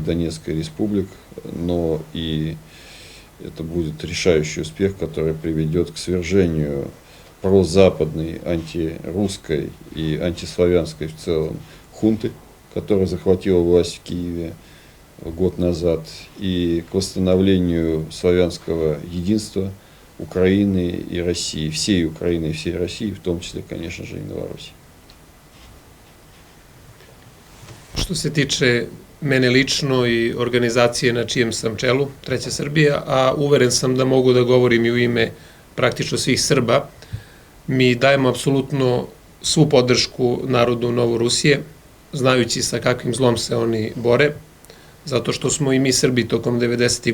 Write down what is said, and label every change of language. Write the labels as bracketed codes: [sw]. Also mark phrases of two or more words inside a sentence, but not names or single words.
[ru] Донецкой республик, но и это будет решающий успех, который приведет к свержению прозападной, антирусской и антиславянской в целом хунты, которая захватила власть в Киеве год назад, и к восстановлению славянского единства Украины и России, всей Украины и всей России, в том числе, конечно же, и Новороссии. [sr] Što se tiče mene lično i organizacije na čijem sam čelu, Treća Srbija, a uveren sam da mogu da govorim i u ime praktično svih Srba, mi dajemo apsolutno svu podršku narodu Novorusije, znajući sa kakvim zlom se oni bore, zato što smo i mi Srbi tokom 90.